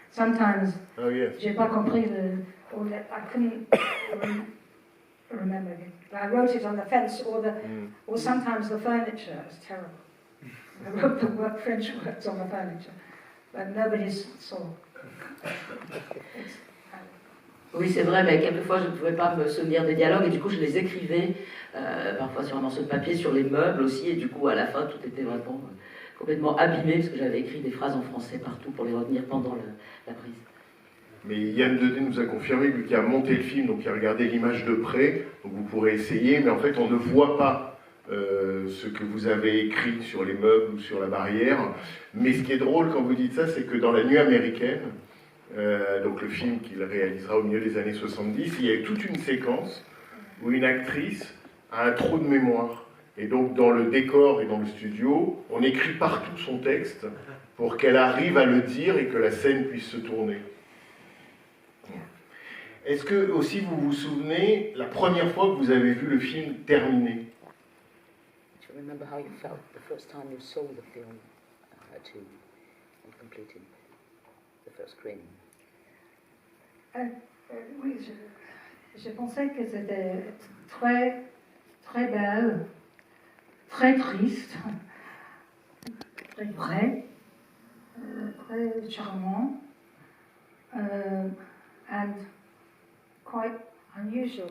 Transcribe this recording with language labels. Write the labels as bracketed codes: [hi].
[en] Sometimes [fr] j'ai pas compris [en] I couldn't remember it. I wrote it on the fence or sometimes the furniture. It's terrible. I wrote the French words on the furniture, but nobody saw. [fr] Oui, c'est vrai, mais quelquefois je ne pouvais pas me souvenir des dialogues et du coup je les écrivais parfois sur un morceau de papier, sur les meubles aussi, et du coup à la fin tout était vraiment complètement abîmé parce que j'avais écrit des phrases en français partout pour les retenir pendant la prise. Mais Yann Dedé nous a confirmé, lui qui a monté le film, donc qui a regardé l'image de près, donc vous pourrez essayer, mais en fait on ne voit pas ce que vous avez écrit sur les meubles ou sur la barrière. Mais ce qui est drôle quand vous dites ça, c'est que dans La Nuit américaine, donc le film qu'il réalisera au milieu des années 70, il y a toute une séquence où une actrice a un trou de mémoire. Et donc dans le décor et dans le studio, on écrit partout son texte pour qu'elle arrive à le dire et que la scène puisse se tourner. Est-ce que aussi vous vous souvenez la première fois que vous avez vu le film terminé? [en] Do you remember how you felt the first time you saw the film completed the first screening? [fr] Oui, je pensais que c'était très, très belle, très triste, très vrai, très charmant, [en] and quite unusual.